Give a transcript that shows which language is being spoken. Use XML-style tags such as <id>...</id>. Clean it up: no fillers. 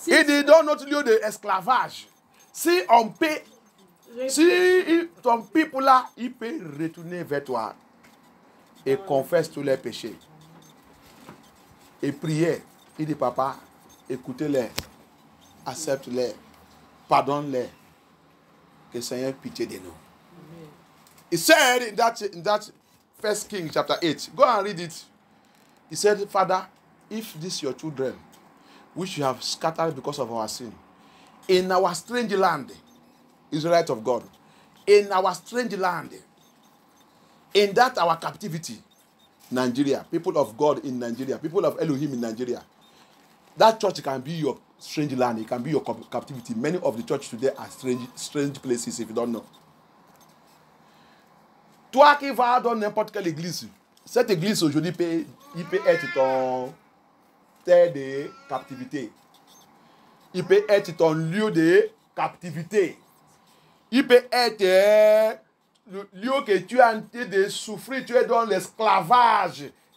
<fr>Il dit dans notre lieu d'esclavage, si on peut, si ton peuple là, il peut retourner vers toi et confesse tous les péchés et prier. Il dit, papa, écoutez-les, accepte-les, pardonne-les, que le Seigneur ait pitié de nous. Amen.</fr> <en>He said in that 1 Kings chapter 8, go and read it. He said, Father, if these your children, which you have scattered because of our sin, in our strange land, Israelite of God, in our strange land, in that our captivity, Nigeria, people of God in Nigeria, people of Elohim in Nigeria, that church can be your strange land, it can be your captivity. Many of the churches today are strange places, if you don't know.</en> <fr>Toi qui vas dans n'importe quelle église, cette église aujourd'hui il peut être ton terre de captivité. Il peut être ton lieu de captivité. Il peut être le lieu que tu es en train de souffrir, tu es dans l'esclavage.</fr>